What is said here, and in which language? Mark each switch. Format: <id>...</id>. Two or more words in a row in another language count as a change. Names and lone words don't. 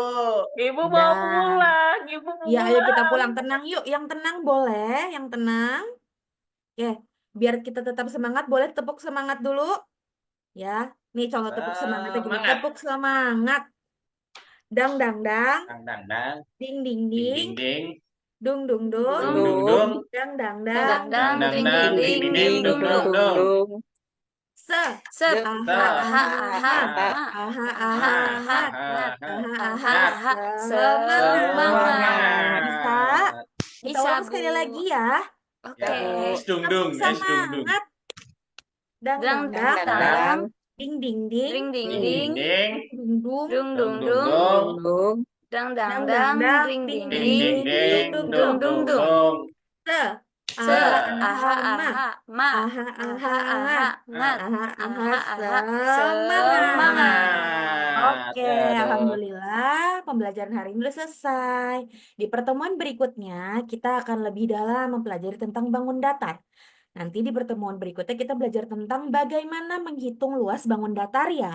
<id>Ibu mau Udah. pulang, ibu mau Ya, ayo kita pulang. pulang. Tenang yuk. Yang tenang boleh. Yang tenang. Oke, biar kita tetap semangat, boleh tepuk semangat dulu. Ya, nih contoh tepuk semangatnya gini. Semangat. Tepuk semangat. Dang, dang, dang. Dang, dang, dang. Ding, ding, Ding, ding. ding, ding. Dung, dung, dung. Dung, dung, Dung, dung. Dang, dang, Dang, dang. dang, Dang, dang, dang, ding, dang. ding, ding, Ding, ding, ding, ding, ding, ding, dung, dung, dung, dung, dung. dung, dung. dung. Se. Sep, Dung, Aha, ha, ha, aha, ha, aha. ah, ha, Aha, ha, aha, Ha, ha, aha. ha, ha, ha. Aha, aha. ha, Ngat. ha. Semangat. Semangat. Bisa? Semangat. Kita Bisa, ulang Bu. sekali lagi ya. Ya, Oke. Oke. es dung Tepuk dung, es dung dung. semangat. Dang, Dang, dang, dang, dang. dang, dang, dang. dang, Ding, ding, ding. Ding, ding, Ding, ding. ding, ding. Dung, dung. Dung, Dung, dung, dung, dung. dung. dung, dung. Dang, dang, Dang, dang, dang. dang. Ding, Ding, ding, Ding, ding. ding, ding. Dung, ding. Dung, dung, Dung, dung, dung. dung, dung, dung. dung. Se. Se, Aha, aha, aha, ma. aha, ma. Aha, aha, Aha, aha, ngat. ngat. Aha, aha, Aha, aha. semangat. Semangat. Semangat. Oke, Ya, aduh. Alhamdulillah pembelajaran hari ini sudah selesai. Di pertemuan berikutnya, kita akan lebih dalam mempelajari tentang bangun datar. Nanti di pertemuan berikutnya kita belajar tentang bagaimana menghitung luas bangun datar ya.</id>